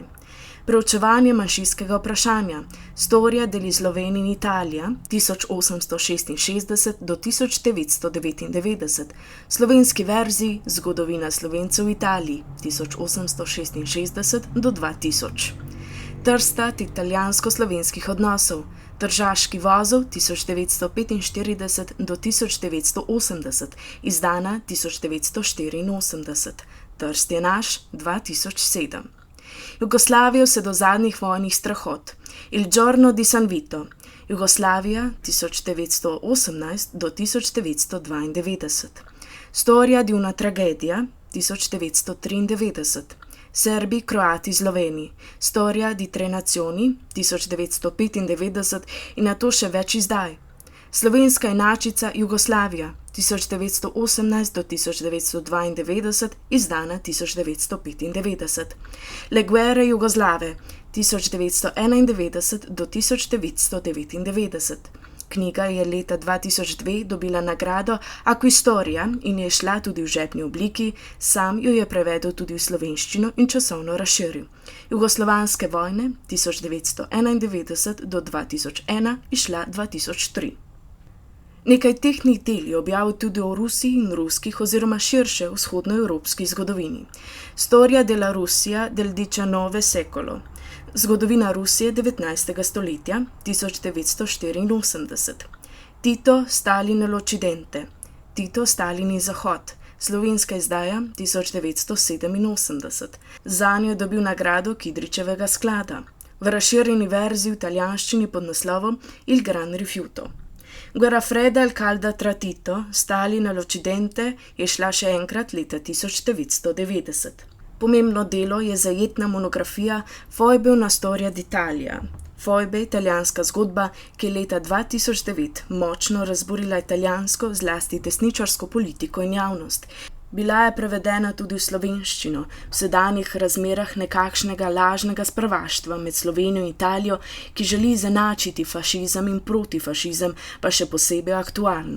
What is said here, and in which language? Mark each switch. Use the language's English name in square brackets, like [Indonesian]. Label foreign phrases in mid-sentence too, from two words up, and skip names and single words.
[Slovenian] Preučevanje manjšinskega vprašanja, Storia degli Sloveni in Italija 1866 do 1999, slovenski verziji Zgodovina Slovencev v Italiji 1866 do 2000, Trstat italijansko-slovenskih odnosov, Tržaški vozel 1945 do 1980, izdana 1984, Trst je naš 2007. Jugoslavijo vse do zadnjih vojnih strahot, Il giorno di San Vito, Jugoslavija 1918 do 1992, Storia di una tragedia 1993, Serbi, Kroati, Sloveni, Storia di tre nazioni 1995 in nato še več izdaj, Slovenska inačica Jugoslavija 1918 do 1992, izdana 1995. Le guerre Jugoslave 1991 do 1999. Knjiga je leta 2002 dobila nagrado Acquistoria in je izšla tudi v žepni obliki, sam jo je prevedel tudi v slovenščino in časovno razširil. Jugoslovanske vojne 1991 do 2001, izšla 2003. Nekaj tehnih del je objavil tudi o Rusiji in ruskih oziroma širše vzhodnoevropski zgodovini. Storia della Russia del XIX secolo. Zgodovina Rusije 19. stoletja 1984. Tito, Stalin l'Occidente. Tito, Stalin in Zahod. Slovenska izdaja 1987. Zanjo je dobil nagrado Kidričevega sklada. V razširjeni verziji v italijanščini pod naslovom Il Gran Rifiuto. Guerra fredda e calda tra Tito, Stalin l'Occidente je šla še enkrat leta 1990. Pomembno delo je zajetna monografija Foibe una storia d'Italia. Foibe, italijanska zgodba, ki je leta 2009 močno razburila italijansko, zlasti desničarsko politiko in javnost. Bila je prevedena tudi v slovenščino, v sedanjih razmerah nekakšnega lažnega sprvaštva med Slovenijo in Italijo, ki želi izenačiti fašizem in protifašizem, pa še posebej aktualna.